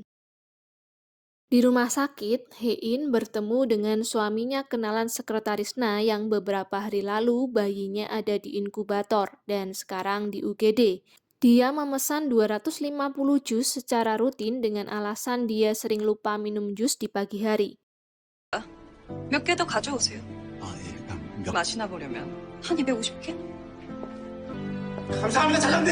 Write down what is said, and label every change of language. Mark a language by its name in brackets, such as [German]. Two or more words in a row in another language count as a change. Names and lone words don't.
[Indonesian] Di rumah sakit, Hein bertemu dengan suaminya kenalan sekretaris Na yang beberapa hari lalu bayinya ada di inkubator dan sekarang di UGD. Dia memesan 250 jus secara rutin dengan alasan dia sering lupa minum jus di pagi hari. [Korean] 몇 개 더 가져오세요. 아 예. 맛이나 보려면 한 250개? 감사합니다, 차장님.